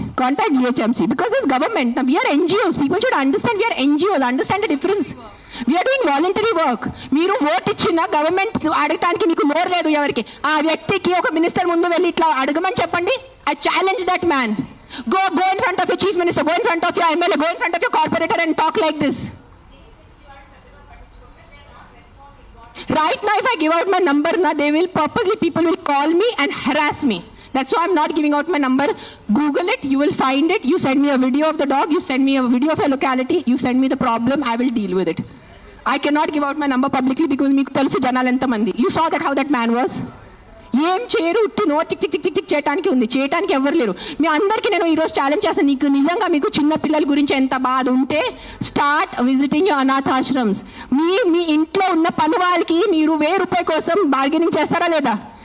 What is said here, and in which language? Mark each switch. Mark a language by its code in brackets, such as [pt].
[en] Contact GHMC because this government. Now we are NGOs. People should understand we are NGOs. Understand the difference. We are doing voluntary work. [te] మీరు vote ఇచ్చిన government అడగటానికి మీకు నోరు లేదు ఎవరికి. ఆ వ్యక్తికి ఒక మినిస్టర్ ముందు వెళ్ళి ఇట్లా అడగమని చెప్పండి. [en] I challenge that man. Go in front of your chief minister. Go in front of your MLA. Go in front of your corporator and talk like this. Right now, if I give out my number, people will call me and harass me. That's why I'm not giving out my number. Google it, you will find it. You send me a video of the dog, you send me a video of a locality, you send me the problem, I will deal with it. I cannot give out my number publicly because [te] meeku telusu janalu enta mandi. [en] You saw that how that man was. [te] ఏం చేయరు, no tick tick tick tick చేయడానికి ఉంది, చేయడానికి ఎవరు లేరు. మీ అందరికీ నేను ఈరోజు ఛాలెంజ్ చేస్తాను, నీకు నిజంగా మీకు చిన్న పిల్లల గురించి ఎంత బాధ ఉంటే [en] start visiting your [te] అనాథాశ్రమ్స్. మీ ఇంట్లో ఉన్న పని వాళ్ళకి మీరు ₹1000 కోసం బార్గెనింగ్ చేస్తారా లేదా?